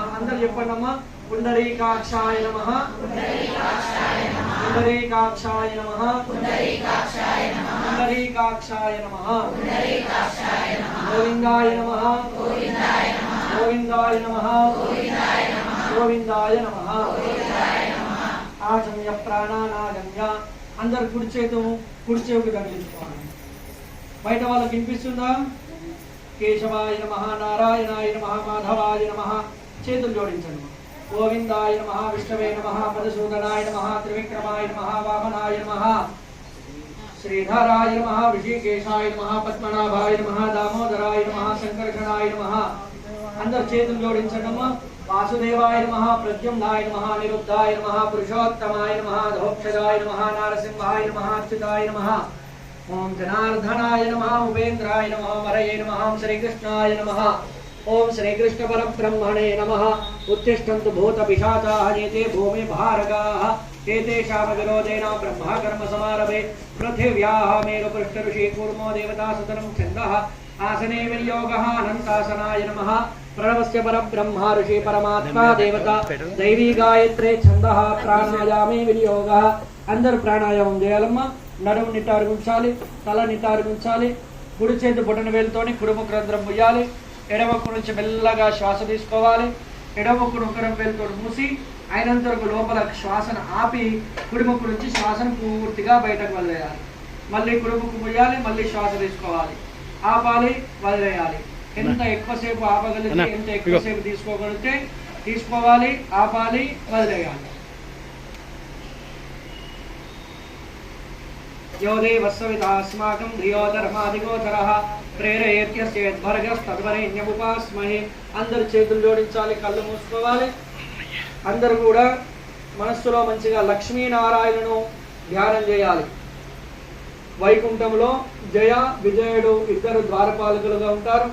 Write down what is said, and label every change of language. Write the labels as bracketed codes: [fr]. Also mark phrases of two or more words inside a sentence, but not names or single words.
[te] అందర చెప్పండమ్మా [sa] पुण्डरीकाक्षाय नमः पुण्डरीकाक्षाय नमः पुण्डरीकाक्षाय नमः गोविंदाय नमः गोविंदाय नमः गोविंदाय नमः। आचम्य प्राणानागम्य [te] अंदर కుడి చేతుకు తగిలించుకోవాలి। బయట వాళ్ళకి వినిపిస్తుందా? [sa] కేశవాయ నమః నారాయణాయ నమః మాధవాయ నమః [te] చేతులు జోడించండి। [sa] गोविंदाय नमः विष्णवे नमः मधुसूदनाय नमः त्रिविक्रमाय नमः वामनाय नमः श्रीधराय नमः ऋषिकेशाय नमः पद्मनाभाय नमः दामोदराय नमः संकर्षणाय नमः। [te] अंदर చేతులు జోడించండమ్మ। [sa] वासुदेवाय नमः प्रद्युम्नाय नमः निरुद्धाय नमः पुरुषोत्तमाय नमः धोक्षदाय नमः नारसिंहाय नमः अच्युताय नमः ओम जनार्दनाय नमः उपेन्द्राय नमः मरये नमः श्रीकृष्णाय नमः ओम श्री कृष्ण परब्रह्मणे नमः। उत्तिष्ठन्तु भूतपिशाचाः एते भूमि भारगाः एतेषां विरोधेन ब्रह्मा कर्म समारभे पृथिव्याः मेरुपृष्ठऋषि कूर्मो देवता सतनं छन्दः आसने विनियोगः अनन्तासनाय नमः। प्रणवस्य परब्रह्मा ऋषि परमात्मा देवता दैवी गायत्रे छन्दः प्राणायामे विनियोगः। [te] अंदर प्राणायामం చేయాలమ్మ। నడుము నిటారుగుంచాలి, తల నిటారుగుంచాలి, కుడి చేతి బొటన వేలుతోని కుడిముఖ రంధ్రం ముయ్యాలి। ఎడమకు నుంచి మెల్లగా శ్వాస తీసుకోవాలి। ఎడమకు నొక్కరం వేలుతో మూసి అయినంత వరకు లోపల శ్వాసను ఆపి కుడిముఖ నుంచి శ్వాసను పూర్తిగా బయటకు వదిలేయాలి। మళ్ళీ కుడిముఖ ముయ్యాలి, మళ్ళీ శ్వాస తీసుకోవాలి, ఆపాలి, వదిలేయాలి। ఎంత ఎక్కువసేపు ఆపగలిగితే ఎంత ఎక్కువసేపు తీసుకోగలిగితే తీసుకోవాలి, ఆపాలి, వదిలేయాలి। [sa] यो देवस्सवितास्माकं धियो धर्माधिगोचरः ప్రేరయేత్యస్యేద్భర్గస్తద్వరేణ్యముపాస్మహే। [te] అందరు చేతులు జోడించాలి, కళ్ళు మూసుకోవాలి। అందరూ కూడా మనస్సులో మంచిగా లక్ష్మీనారాయణను ధ్యానం చేయాలి। వైకుంఠంలో జయ విజయుడు ఇద్దరు ద్వారపాలకులుగా ఉంటారు।